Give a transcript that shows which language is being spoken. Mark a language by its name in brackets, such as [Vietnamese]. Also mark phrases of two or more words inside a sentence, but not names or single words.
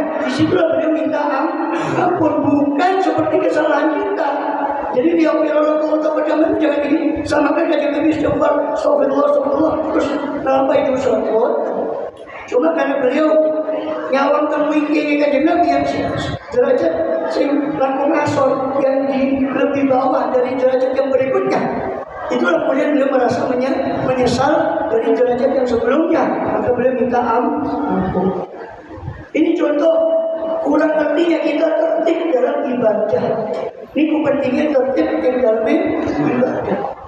[Indonesian] Disitulah beliau minta ampun, bukan seperti kesalahan kita. Jadi dia kalau jangan begini, samakan kanjeng Nabi istighfar, astagfirullah, terus sampai itu sholat. Cuma karena beliau nyawang temui kanjeng Nabi yang derajat [Javanese] sing langkung asor [Indonesian] yang di lebih bawah dari derajat yang berikutnya. Itulah kemudian beliau merasa menyesal dari derajat yang sebelumnya, maka beliau minta ampun. Ini contoh kurang ngertinya kita tertib dalam ibadah. Ini kepentingan tertib yang dalam ibadah.